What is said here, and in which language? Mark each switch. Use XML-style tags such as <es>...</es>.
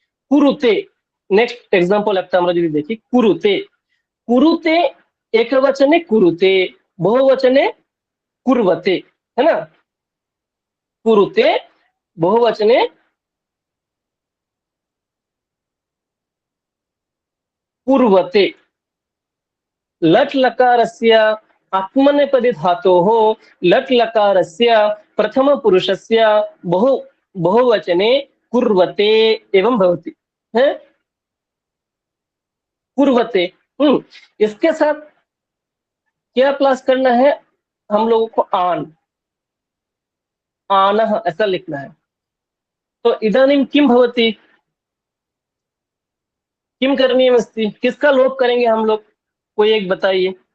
<bn>কুরুতে, next example একটা আমরা যদি দেখি, কুরুতে একবচনে কুরুতে, বহুবচনে কুর্বতে,</bn> <hi>है ना,</hi> <sa>कुरुते बहुवचने कुर्वते। लट् लकारस्य आत्मनेपदी धातोः लट् लकारस्य प्रथम पुरुषस्य बहुवचने कुर्वते एवं भवति, है कुर्वते।</sa> <hi>इसके साथ क्या प्लस करना है हम लोगों को? आनः ऐसा लिखना है।</hi> <sa>तो इदानीं किं भवति? किम करणीयमस्ति?</sa> <hi>किसका लोप करेंगे हम लोग? कोई एक बताइए।</hi>